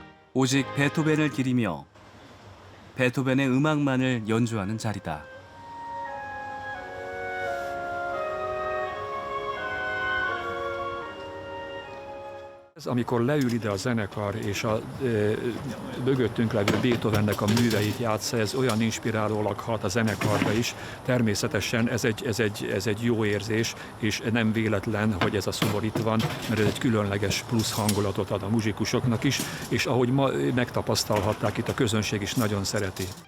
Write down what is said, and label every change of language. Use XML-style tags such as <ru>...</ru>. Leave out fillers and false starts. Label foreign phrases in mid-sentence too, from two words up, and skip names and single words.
<ko>오직 베토벤을 기리며 베토벤의 음악만을 연주하는 자리다.</ko> <hu>Amikor leül ide a zenekar és a mögöttünk levő Beethovennek a műveit játsza, ez olyan inspirálólag hat a zenekarra is. Természetesen ez egy jó érzés, és nem véletlen, hogy ez a szobor itt van, mert ez egy különleges plusz hangulatot ad a muzsikusoknak is, és ahogy ma megtapasztalhatták, itt a közönség is nagyon szereti.</hu>